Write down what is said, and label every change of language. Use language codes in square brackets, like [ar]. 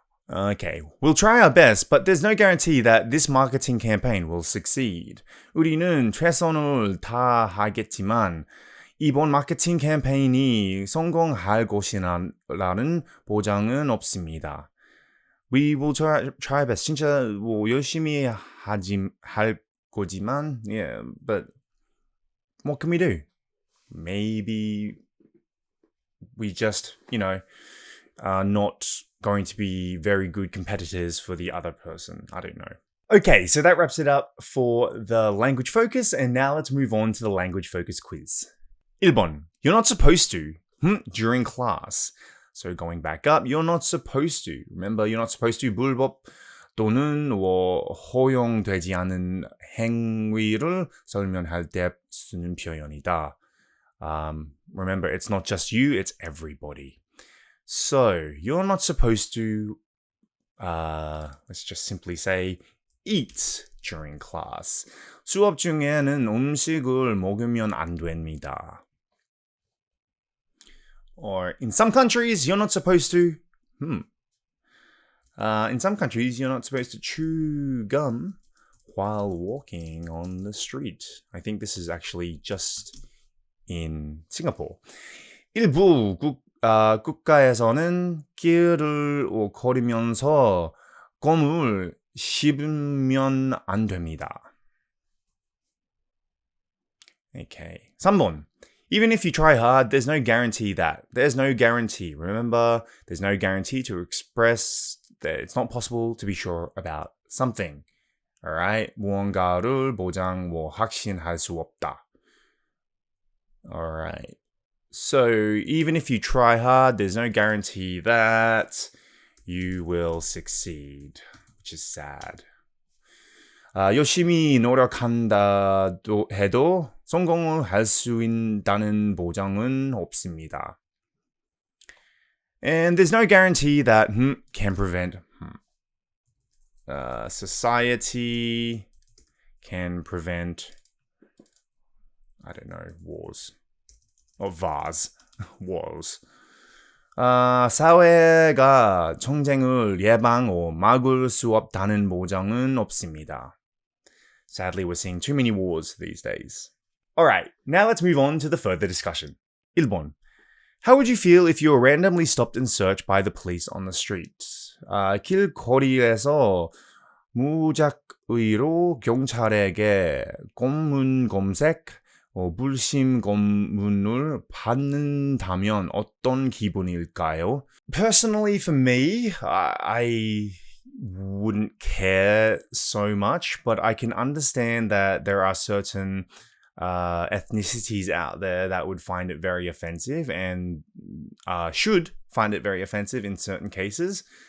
[en] Okay, we'll try our best, but there's no guarantee that this marketing campaign will succeed. [ko] 우리는 최선을 다하겠지만 이번 마케팅 캠페인이 성공할 것이라는 보장은 없습니다. [en] We will try our best. [ko] 진짜 뭐 열심히 할 거지만, [en] yeah, but what can we do? Maybe we just, are not going to be very good competitors for the other person. I don't know. Okay, so that wraps it up for the language focus, and now let's move on to the language focus quiz. [ko] 1번. [en] You're not supposed to during class. So going back up, you're not supposed to. Remember, you're not supposed to [ko] 불법 또는 허용되지 않은 행위를 설명할 때 쓰는 표현이다. [en] Remember, it's not just you, it's everybody. So, you're not supposed to, let's just simply say, eat during class. [ko] 수업 중에는 음식을 먹으면 안 됩니다. [en] Or in some countries, you're not supposed to. In some countries, you're not supposed to chew gum while walking on the street. I think this is actually just in Singapore. [ko] 일부 국가에서는 길을 걸으면서 껌을 씹으면 안 됩니다. [en] Okay. 3번. Even if you try hard, there's no guarantee that. There's no guarantee. Remember, there's no guarantee to express that it's not possible to be sure about something. Alright? [ko] 무언가를 보장, 확신할 수 없다. Alright. [en] So even if you try hard, there's no guarantee that you will succeed, which is sad. [ko] 열심히 노력한다 해도 성공을 할 수 있다는 보장은 없습니다. [en] And there's no guarantee that can prevent society can prevent, I don't know, wars. Or vars. wars. [ko] 사회가 전쟁을 예방 or 막을 수 없다는 보장은 없습니다. [en] Sadly, we're seeing too many wars these days. Alright, now let's move on to the further discussion. [ko] 1번. [en] How would you feel if you were randomly stopped and searched by the police on the street? [ko] 길거리에서 무작위로 경찰에게 검문 검색, 불심 검문을 받는다면 어떤 기분일까요? [en] Personally, for me, I wouldn't care so much, but I can understand that there are certain ethnicities out there that would find it very offensive and should find it very offensive in certain cases.